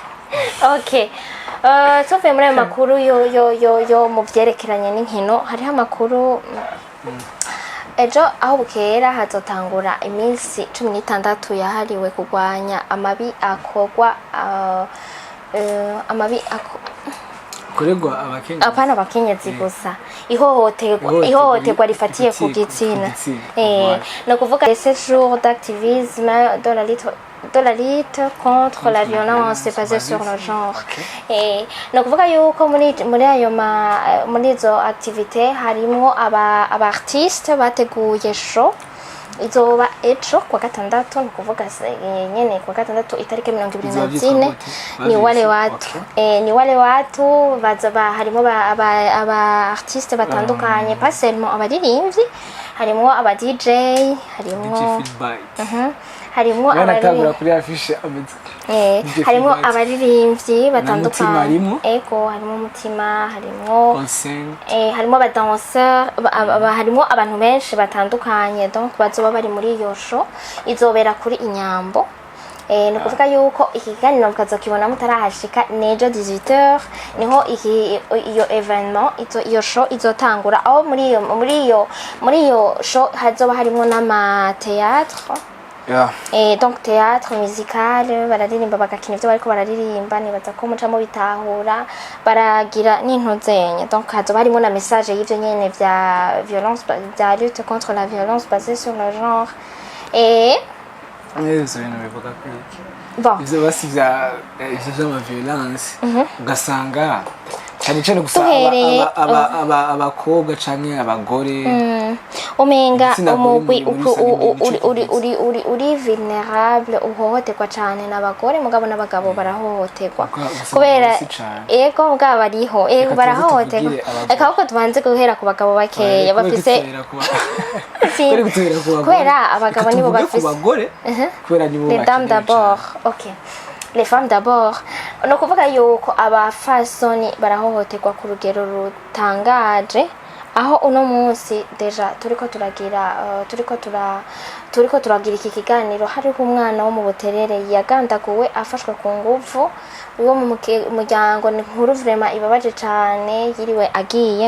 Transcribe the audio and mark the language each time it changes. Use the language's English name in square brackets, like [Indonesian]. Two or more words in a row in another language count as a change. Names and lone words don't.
[Rundi] okay tuvuye muri amakuru yo mu vyerekeranye n'inkino hariho amakuru ejo aho bukera hazotangura iminsi 16 yahariwe kurwanya amabi akogwa rikorerwa abakenyezi apana abakenyezi gusa ihohoterwa rifatiye ku gitsina no kuvuga [French] ces jours d'activisme de la lutte contre la violence basée sur le genre [Rundi] no kuvuga yuko muri izo activité harimwo aba artiste bateguye show izoba ejo kwa gatandatu ni kuvuga nyene kwa gatandatu itariki 24 [Swahili] ni wale watu [Rundi] bazaba harimo aba artiste batandukanye [French] pas seulement [Rundi] abaririmbyi harimo aba DJ harimo abaririmbyi kuri affiche harimo abaririmbyi batandukanye ego harimo umutima harimo aba danseurs harimo abantu benshi batandukanye donc bazoba bari muri iyo show izobera kuri Inyambo no kuvuga yuko ikiganiro mukazokibona mutarahashika nejo 18h niho iyo evenement iyo show izotangura aho muri iyo show hazoba harimo n'ama théâtre [French] donc théâtre musical [Rundi] bararirimba bagakina ivyo bariko bararirimba nibaza ko mucamo bitahura baragira n'intuzenye donc hazoba harimo na message y'ivyo nyene vya violence vya [French] lutte contre la violence basée sur le genre [Rundi] Eso bintu bivuga kwiki ivyo basi vy'ama violence ugasanga cyane gusa abakobwa canke abagore umenga umugwi uri vulnerable uhohoterwa cyane n'abagore mugabo n'abagabo barahohoterwa kubera ego mugabo bariho barahohoterwa akako tubanze guhera ku bagabo bakeya bafise kubera abagabo nibo bafise kubera nibo [French] les dames d'abord OK les femmes d'abord [Rundi] no kuvuga yuko abafasoni barahohoterwa ku rugero rutangaje aho uno munsi deja turiko turagira iki kiganiro hariho umwana wo mu Buterere yagandaguwe afashwe ku nguvu uwo mu muryango ni nkuru vraiment ibabaje cyane yiriwe agiye